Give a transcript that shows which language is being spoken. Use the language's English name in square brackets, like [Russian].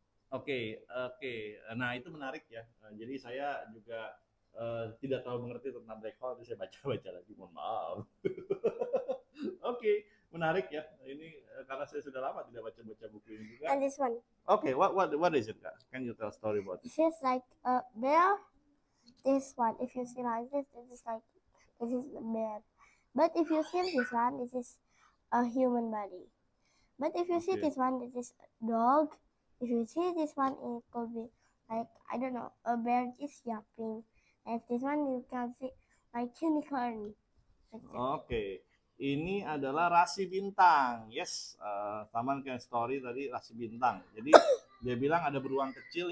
[Indonesian] Oke. Nah itu menarik ya. Jadi saya juga tidak terlalu mengerti tentang black hole, jadi saya baca-baca lagi. Mohon maaf. Oke. Menarik ya, ini karena saya sudah lama tidak baca buku ini juga. [English] And this one. Okay, what is it, Kak? Can you tell a story about it? This is like a bear. This one, if you see like this is the bear. But if you see this one, this is a human body. But if you see Okay. this one, it is a dog. If you see this one, it could be like, I don't know, a bear is jumping. And if this one, you can see like unicorn. Like that. [Indonesian] Oke, ini adalah rasi bintang. Yes, Taman Ken Story tadi rasi bintang. Jadi dia bilang ada beruang kecil.